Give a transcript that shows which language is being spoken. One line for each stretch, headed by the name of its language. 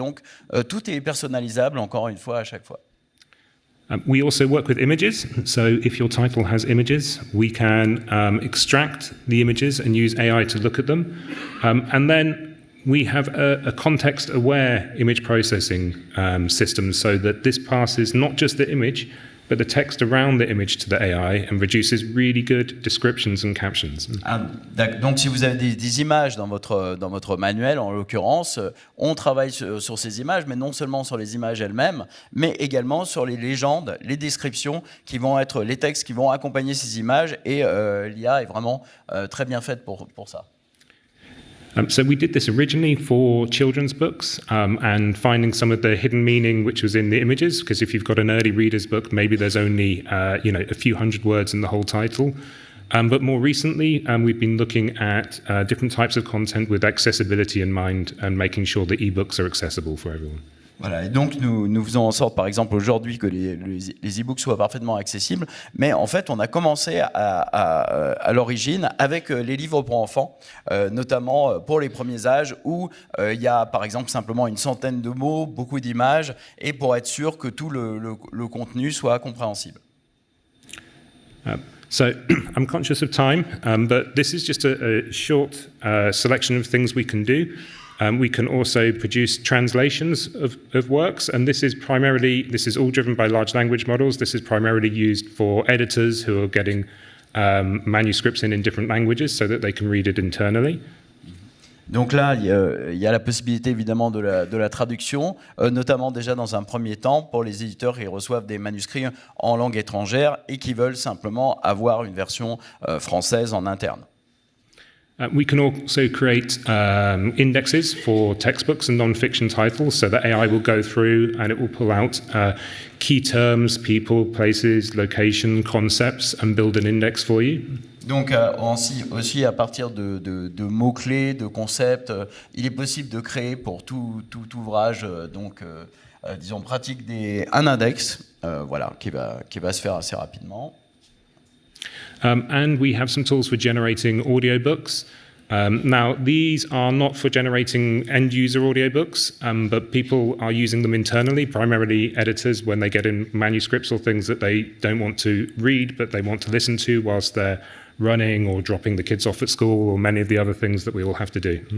French: Donc, tout est personnalisable encore une fois à chaque fois.
English: We also work with images, so if your title has images, we can extract the images and use AI to look at them. And then we have a context-aware image processing system so that this passes not just the image, but the text around the image to the AI and produces really good descriptions and captions.
French: Donc, si vous avez des images dans votre manuel, en l'occurrence, on travaille sur ces images, mais non seulement sur les images elles-mêmes, mais également sur les légendes, les descriptions qui vont être les textes qui vont accompagner ces images, et l'IA est vraiment très bien faite pour ça.
English: So we did this originally for children's books and finding some of the hidden meaning which was in the images, because if you've got an early reader's book, maybe there's only a few hundred words in the whole title. But more recently, we've been looking at different types of content with accessibility in mind and making sure that ebooks are accessible for everyone.
French: Voilà, et donc nous faisons en sorte, par exemple, aujourd'hui que les e-books soient parfaitement accessibles, mais en fait, on a commencé à l'origine avec les livres pour enfants, notamment pour les premiers âges, où il y a, par exemple, simplement une centaine de mots, beaucoup d'images, et pour être sûr que tout le contenu soit compréhensible.
English: So I'm conscious of time, but this is just a short selection of things we can do. We can also produce translations of works, and this is all driven by large language models. This is primarily used for editors who are getting manuscripts in different languages so that they can read it internally.
French: Donc là, il y a la possibilité évidemment de la traduction, notamment déjà dans un premier temps pour les éditeurs qui reçoivent des manuscrits en langue étrangère et qui veulent simplement avoir une version française en interne.
English: We can also create indexes for textbooks and non-fiction titles so that AI will go through and it will pull out key terms, people, places, location, concepts and build an index for you.
French: Donc aussi à partir de mots-clés, de concepts, il est possible de créer pour tout ouvrage, disons pratique, un index voilà, qui va se faire assez rapidement.
English: And we have some tools for generating audiobooks. Now, these are not for generating end-user audiobooks, but people are using them internally, primarily editors when they get in manuscripts or things that they don't want to read, but they want to listen to whilst they're running or dropping the kids off at school or many of the other things that we all have to do.